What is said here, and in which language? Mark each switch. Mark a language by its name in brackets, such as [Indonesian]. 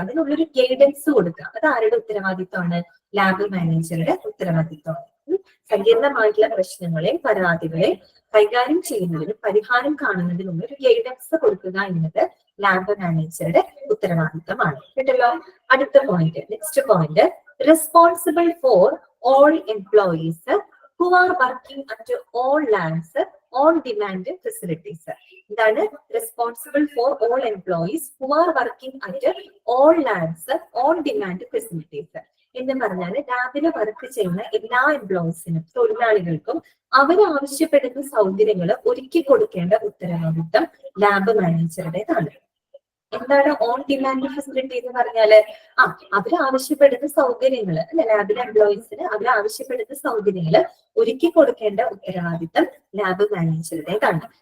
[Malayalam] അതിനുള്ളൊരു ഗൈഡൻസ് കൊടുക്കുക. അത് ആരുടെ ഉത്തരവാദിത്തമാണ്? ലാബ് മാനേജറുടെ ഉത്തരവാദിത്തമാണ്. സങ്കീർണമായിട്ടുള്ള പ്രശ്നങ്ങളെയും പരാതികളെയും കൈകാര്യം ചെയ്യുന്നതിനും പരിഹാരം കാണുന്നതിനും ഒരു ഗൈഡൻസ് കൊടുക്കുക എന്നത് ലാബ് മാനേജറുടെ ഉത്തരവാദിത്തമാണ്. കേട്ടല്ലോ? അടുത്ത point, [English] Next point, responsible for all employees who are working at all labs on demand facilities. [Malayalam] എന്താണ്? [English] Responsible for all employees who are working at all labs on demand facilities. [Malayalam] എന്ന് പറഞ്ഞാൽ ലാബിൽ വർക്ക് ചെയ്യുന്ന എല്ലാ എംപ്ലോയീസിനും, തൊഴിലാളികൾക്കും അവർ ആവശ്യപ്പെടുന്ന സൗകര്യങ്ങൾ ഒരുക്കി കൊടുക്കേണ്ട ഉത്തരവാദിത്തം ലാബ് മാനേജറുടേതാണ്. എന്താണ് ഓൺ ഡിമാൻഡ് ഫെസിലിറ്റി എന്ന് പറഞ്ഞാല്? അവർ ആവശ്യപ്പെടുന്ന സൗകര്യങ്ങൾ അല്ലെ, ലാബിലെ എംപ്ലോയീസിന് അവർ ആവശ്യപ്പെടുന്ന സൗകര്യങ്ങൾ ഒരുക്കി കൊടുക്കേണ്ട ഉത്തരവാദിത്തം ലാബ് മാനേജറുടേതാണ്.